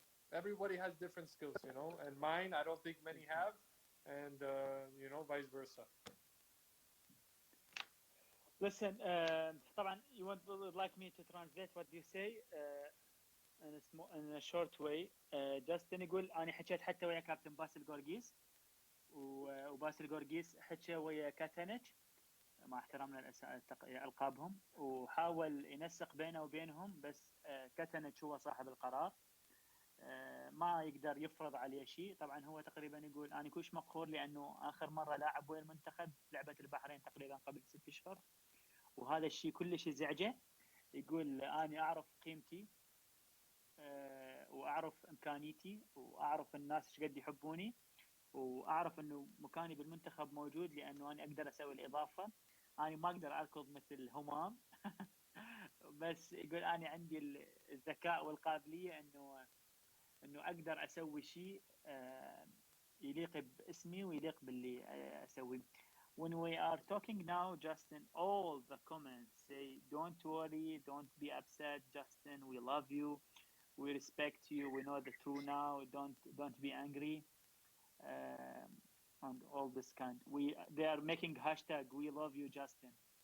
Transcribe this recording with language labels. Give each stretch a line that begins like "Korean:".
English: Everybody has different skills, you know, and mine I don't think many have, and you know, vice versa. Listen, طبعا you would like me to translate what you say in a short way.
Arabic: Justin يقول أنا حكيت حتى ويا كابتن باسل غورغيس، وباسل غورغيس حكى ويا كاتانيتش مع احترامنا ألقابهم، وحاول ينسق بينه وبينهم، بس كاتانيتش هو صاحب القرار، ما يقدر يفرض عليه شيء. طبعا هو تقريبا يقول أنا كلش مقهور لأنه آخر مرة لاعب ويا المنتخب لعبة البحرين تقريبا قبل 6 أشهر، وهذا الشيء كلش يزعجه. يقول أنا أعرف قيمتي وأعرف إمكانيتي وأعرف الناس إيش قد يحبوني، وأعرف إنه مكاني بالمنتخب موجود لأنه أنا أقدر أسوي الإضافة. أنا ما أقدر أركض مثل همام بس يقول أنا عندي الذكاء والقابلية إنه أقدر أسوي شيء يليق باسمي ويليق باللي أسويه.
English: When we are talking now, Justin, all the comments say, don't worry, don't be upset, Justin, we love you, we respect you, we know the truth now, don't be angry, and all this kind. They are making hashtag, we love you, Justin.